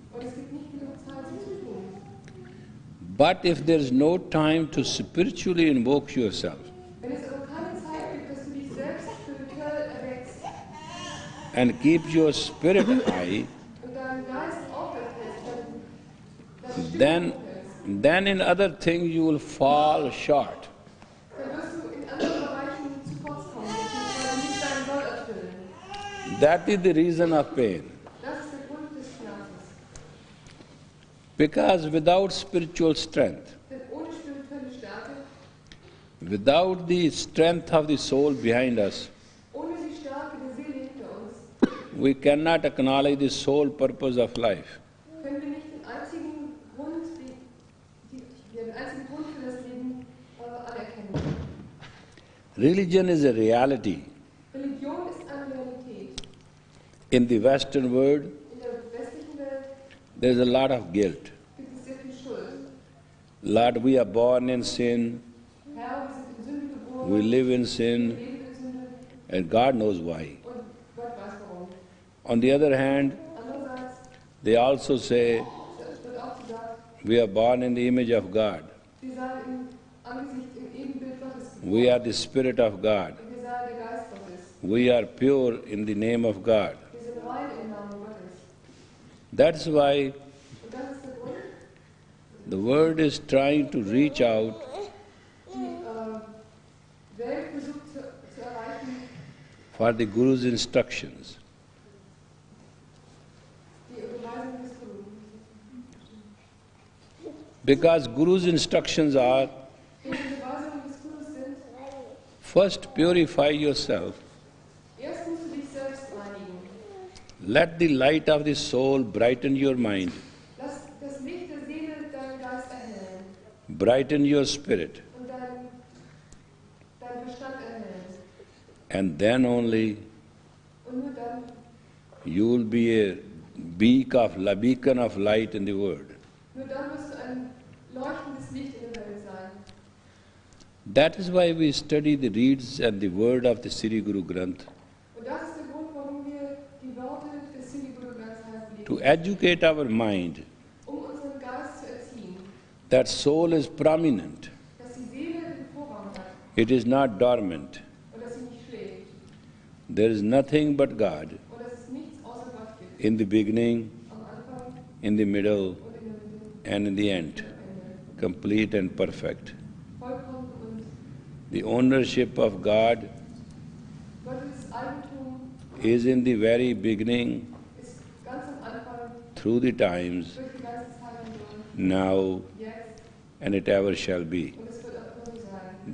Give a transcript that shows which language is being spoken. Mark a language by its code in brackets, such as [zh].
[de] Und es gibt nicht genug Zeit, sie zu tun. [en] But if there's no time to spiritually invoke yourself [de] Wenn es aber keine Zeit gibt, dass du dich selbst spirituell erweckst [en] and keep your spirit high, [de] und deinen Geist aufrecht hältst, deine Stimme [en] then, [de] aufhältst, [en] then in other things you will fall short. [de] dann wirst du in anderen Bereichen zu kurz kommen, beziehungsweise nicht deinen Soll erfüllen. [en] That is the reason of pain. [de] Das ist der Grund des Schmerzes. [en] Because without spiritual strength, [de] Denn ohne spirituelle Stärke, [en] without the strength of the soul behind us, [de] ohne die Stärke der Seele hinter uns, [en] we cannot acknowledge the sole purpose of life. [de] können wir nicht den einzigen Grund, den einzigen Grund für das Leben anerkennen. [en] Religion is a reality. [de] Religion ist eine Realität. [en] In the Western world, [de] In der westlichen Welt [en] there is a lot of guilt. [de] gibt es sehr viel Schuld. [en] Lord, we are born in sin, [de] Herr, wir sind in Sünde geboren, [en] we live in [de] wir [en] sin, [de] leben in Sünde [en] and God knows why. [de] und Gott weiß warum. [en] On the other hand, [de] Andererseits [en] they also say [de] wird auch gesagt, [en] we are born in the image of God. [de] wir seien im Ebenbild Gottes geboren. [en] We are the Spirit of God. [de] Und wir seien der Geist Gottes. [en] We are pure in the name of God. [de] Wir sind rein im Namen Gottes. [en] That's why [de] Und das ist der Grund, [en] the world is trying to reach out [de] die Welt versucht zu erreichen, [en] for the Guru's instructions. [de] die Überweisung des Guru. [en] Because Guru's instructions are, [de] Die Überweisungen des Gurus sind, [en] first purify yourself, [de] erst musst du dich selbst reinigen. [en] let the light of the soul brighten your mind, [de] Lass das Licht der Seele deinen Geist erhellen [en] brighten your spirit, [de] und deinen Verstand erhellen. [en] and then only [de] Und nur dann [en] you will be a beacon of light in the world. [de] wirst du ein leuchtendes Licht in der Welt sein. [en] That is why we study the reads and the word of the Sri Guru Granth, [de] Und das ist der Grund, warum wir die Worte des Sri Guru Granth Sahib [en] to [de] lesen, [en] educate our mind [de] unseren Geist zu erziehen, [en] that soul is prominent, [de] dass die Seele den Vorrang hat [en] it is not dormant. [de] und dass sie nicht schläft [en] There is nothing but God [de] und dass es nichts außer Gott gibt. [en] in the beginning, [de] Am Anfang [en] in the middle, [de] und in der Mitte [en] and in the end, [de] und am Ende. [en] complete and perfect. [de] Vollkommen und [en] The ownership of God [de] Gottes Eigentum [en] is in the very beginning, [de] ist ganz am Anfang [en] through the times, [de] durch die ganze Zeit hindurch, [en] now, [de] jetzt [en] and it ever shall be. [de] und es wird auch immer so sein.